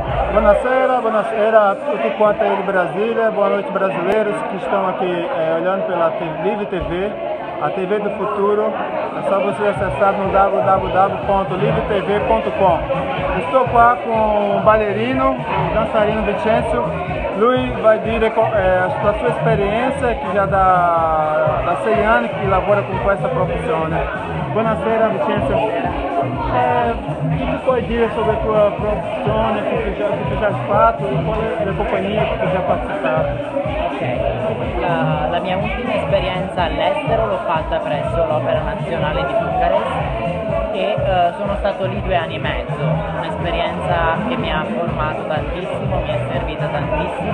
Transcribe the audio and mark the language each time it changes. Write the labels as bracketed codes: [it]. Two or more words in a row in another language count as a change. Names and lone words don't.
[it] Buonasera a tutti quanti [pt] aí de Brasília, boa noite brasileiros que estão aqui olhando pela Live TV, a TV do futuro. É só você acessar no www.livretv.com. Estou qua com o ballerino, o dançarino Vincenzo. [it] Lui vai dire [pt] a sua experiência, que já dá [it] 6 anni che lavora con questa professione. Buonasera Vincenzo. [pt] Que tu pode dizer sobre a tua profissão, que tu já [it] has fatto e qual è la compagnia che tu já partecipato? La mia ultima esperienza all'estero l'ho fatta presso l'Opera Nazionale di Bucarest e sono stato lì 2 anni e mezzo, un'esperienza che mi ha formato tantissimo, mi è servita tantissimo.